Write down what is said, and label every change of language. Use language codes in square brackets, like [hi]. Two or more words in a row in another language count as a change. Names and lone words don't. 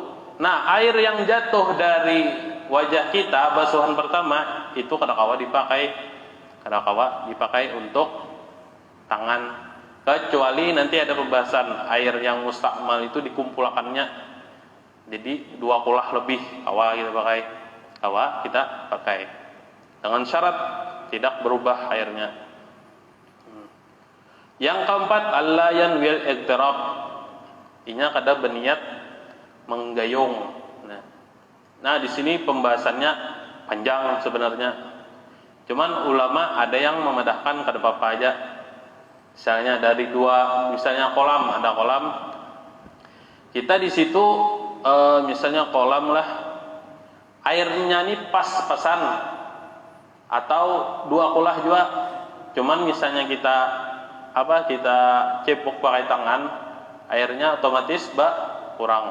[id] Nah, air yang jatuh dari wajah kita basuhan pertama itu kada kawa dipakai untuk tangan, kecuali nanti ada pembahasan air yang mustakmal itu dikumpulkannya jadi 2 kolah lebih, kita pakai dengan syarat tidak berubah airnya. Yang keempat, [ar] ألا ينوي الاغتراف, [bjn] inya kada berniat menggayung. [id] Nah, di sini pembahasannya panjang sebenarnya. [bjn] Cuman ulama ada yang memedahkan kada apa-apa aja. [id] Misalnya dari 2, misalnya kolam, ada kolam. Kita di situ misalnya kolam lah, airnya ini pas-pasan atau 2 kolah juga. Cuman misalnya kita cepuk pakai tangan, airnya otomatis kurang.